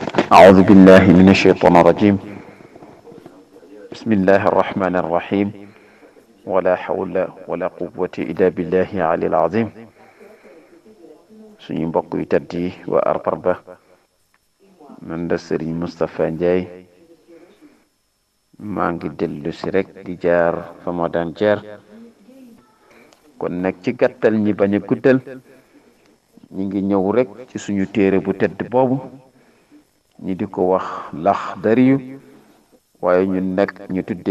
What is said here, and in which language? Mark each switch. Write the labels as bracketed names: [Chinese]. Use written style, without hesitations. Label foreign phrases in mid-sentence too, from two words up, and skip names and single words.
[Arabic] أعوذ بالله من الشيطان الرجيم. بسم الله الرحمن الرحيم. ولا حول ولا قوة إلا بالله العلي العظيم. [Wolof] suñu mbokk yu tedd yi waa Arparba man la Serigne Moustapha Ndiaye maa ngi dellu si rek di jaar fa ma daan jaar kon nag ci gàttal ñi bañ a guddal ñi ngi ñëw rek ci suñu téere bu tedd boobu ñi di ko wax Laxdariyu waaye ñun nag ñu tuddee